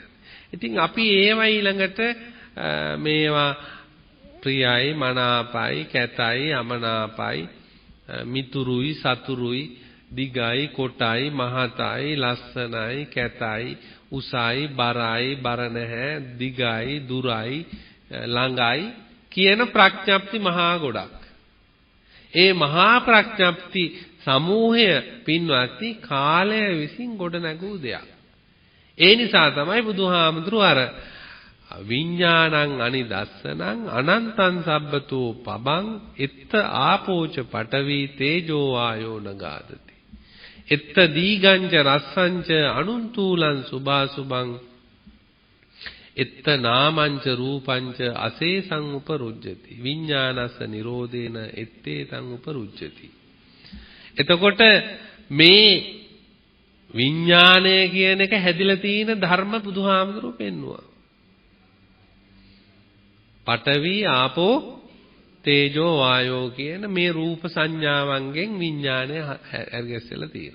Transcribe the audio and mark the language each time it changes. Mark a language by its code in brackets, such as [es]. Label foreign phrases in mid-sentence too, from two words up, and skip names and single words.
[si] ඉතින් අපි ඒවා ඊළඟට මේවා ප්‍රියයි, මනාපයි, කැතයි, අමනාපයි, මිතුරුයි, සතුරුයි, දිගයි, කොටයි, මහතයි, ලස්සනයි, කැතයි, උසයි, බරයි, බර නැහැ, දිගයි, දුරයි, ළඟයි කියන ප්‍රඥප්ති මහා ගොඩක්. ඒ මහා ප්‍රඥප්ති සමූහය පින්වත්නි කාලය විසින් ගොඩ නැගූ දෙයක්. ඒ නිසා තමයි බුදුහාමුදුරුවෝ අර [pi] විඥානං අනිදස්සනං අනන්තං සබ්බතෝ පබං එත්ත ආපෝච පඨවි තේජෝ වායෝ නගාදති. එත්ත දීගංච රස්සංච අනුන්තූලං සුභාසුභං එත්ත නාමංච රූපංච අසේසං උපරුජ්ජති. විඥානස්ස නිරෝධේන එත්තේතං උපරුජ්ජති. [si] එතකොට මේ විඥානය කියන එක හැදිලා තියෙන ධර්ම බුදුහාමුදුරුවෝ පෙන්නවා. [pi] පඨවි ආපෝ තේජෝ වායෝ [si] කියන මේ රූප සංඥාවන්ගෙන් විඥානය හැරගැස්සලා තියෙනවා.